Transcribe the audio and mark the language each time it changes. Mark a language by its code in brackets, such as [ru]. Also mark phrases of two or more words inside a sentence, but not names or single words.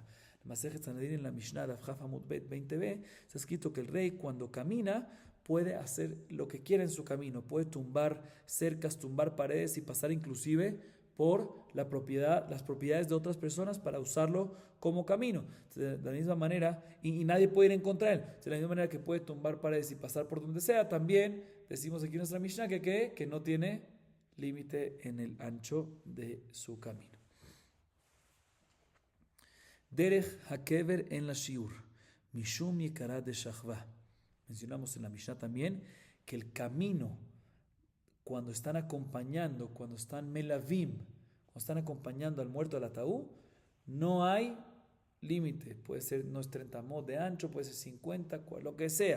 [es] Masejet Sanedrín en la Mishnah de Afjaf Amud Bet 20b está escrito que el rey cuando camina puede hacer lo que quiera en su camino, puede tumbar cercas, tumbar paredes y pasar inclusive por las propiedades de otras personas para usarlo como camino. De la misma manera, y nadie puede ir en contra de él. De la misma manera que puede tumbar paredes y pasar por donde sea, también decimos aquí en nuestra Mishnah que no tiene límite en el ancho de su camino. [he] דרך הקבר אין לו שיעור, [arc] משום יקרא דשכבא. [es] Mencionamos en la Mishnah también que el camino, cuando están acompañando, cuando están melavim, cuando están acompañando al muerto al ataúd, no hay límite. Puede ser, no es 30 mod de ancho, puede ser 50, lo que sea.